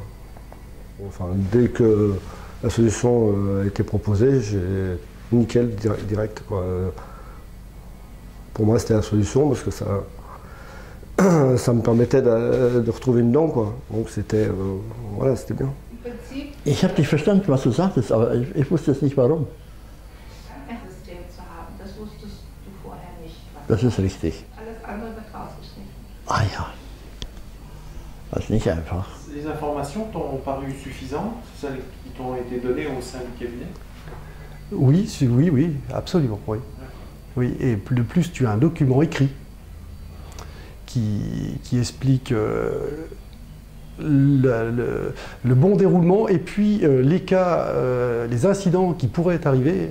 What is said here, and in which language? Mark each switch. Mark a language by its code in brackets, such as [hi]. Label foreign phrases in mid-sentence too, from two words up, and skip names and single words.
[fr] Enfin, dès que la solution a été proposée, j'ai nickel, direct, quoi. Pour moi, c'était la solution parce que ça me permettait de retrouver une dent, quoi. Donc c'était voilà, c'était bien. [de] Ich habe dich verstanden, was du sagtest, aber ich wusste jetzt nicht warum. Das wusstest du vorher nicht. Das ist richtig. Alles andere wird rausgeschnitten. Ah ja. Das ist nicht einfach. [fr] Les informations t'ont paru suffisantes, celles qui t'ont été données au sein du cabinet? Oui, absolument, oui. Oui, et de plus, tu as un document écrit qui explique le bon déroulement et puis les cas, les incidents qui pourraient arriver.